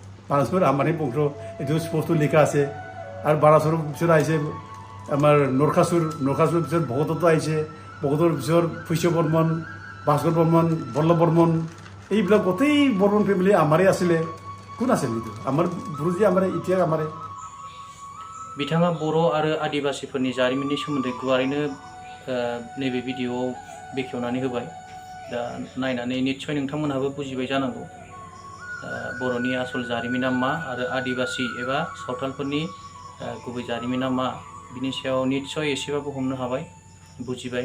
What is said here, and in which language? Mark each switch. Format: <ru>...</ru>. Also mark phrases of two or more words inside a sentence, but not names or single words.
<as>বানাচুৰ আমাৰে বংশ, এইটো স্পষ্ট লিখা আছে। আৰু বানাচুৰৰ পিছত আহিছে আমাৰ নৰখাচুৰ, নৰখাচুৰৰ পিছত ভগদত্ত আহিছে, ভগদত্তৰ পিছত শস্য বৰ্মন, ভাস্কৰ বৰ্মন, বল্লভ বৰ্মন, এইবিলাক গোটেই বৰ্মন ফেমিলি আমাৰে আছিলে। কোন আছিল এইটো? আমাৰ গুৰুজী আমাৰে, এতিয়া আমাৰে।</as> <brx>बिथाङा बर' आरो आदिबासिफोरनि जारिमिननि सोमोन्दै गुवारैनो नैबे भिडिअ'आव बेखेवनानै होबाय। दा नायनानै निस्सय नोंथांमोनहाबो बुजिबाय जानांगौ बर'नि आसल जारिमिना मा आरो आदिबासि एबा सावथालफोरनि गुबै जारिमिना मा, बिनि सायाव निस्सय एसेबाबो हमनो हाबाय, बुजिबाय।</brx>